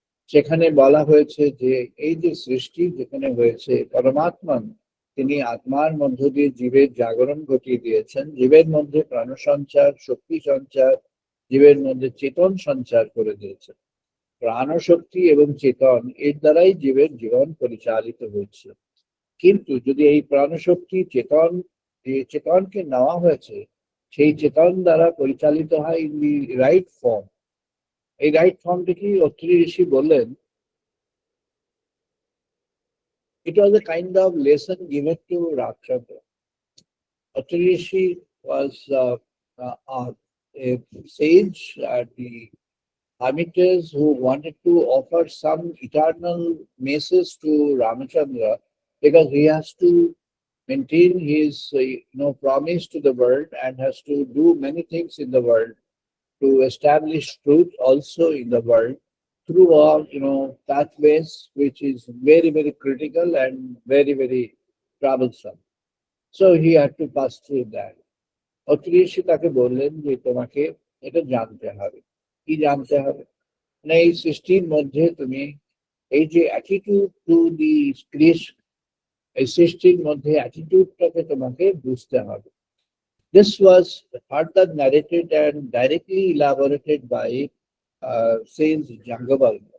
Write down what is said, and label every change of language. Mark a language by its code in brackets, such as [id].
[bn] সেখানে বলা হয়েছে যে এই যে সৃষ্টি যেখানে হয়েছে পরমাত্মা তিনি আত্মার মধ্য দিয়ে জীবের জাগরণ ঘটিয়ে দিয়েছেন, জীবের মধ্যে প্রাণ সঞ্চার, শক্তি সঞ্চার, জীবের মধ্যে চেতন সঞ্চার করে দিয়েছেন। প্রাণশক্তি এবং চেতন এর দ্বারাই জীবের জীবন পরিচালিত হচ্ছে। কিন্তু যদি এই প্রাণশক্তি চেতন, যে চেতনকে নেওয়া হয়েছে, সেই চেতন দ্বারা পরিচালিত হয় [en] In the right form. [bn] এই রাইট ফর্মটি অত্রি ঋষি বললেন, [en] it was a kind of lesson given to Ramchandra. Atri Rishi was a sage at the hermitage who wanted to offer some eternal message to Ramachandra because he has to maintain his promise to the world and has to do many things in the world to establish truth also in the world through all pathways which is very very critical and very very troublesome. So he had to pass through that. [bn] অত্রিশি তাকে বললেন যে তোমাকে এটা জানতে হবে। কি জানতে হবে? না এই সৃষ্টির মধ্যে তুমি এই যে [en] attitude to the creation, [bn] এই সৃষ্টির মধ্যে অ্যাটিটিউডটাকে তোমাকে বুঝতে হবে। [en] This was further narrated and directly elaborated by Saint Jangabal.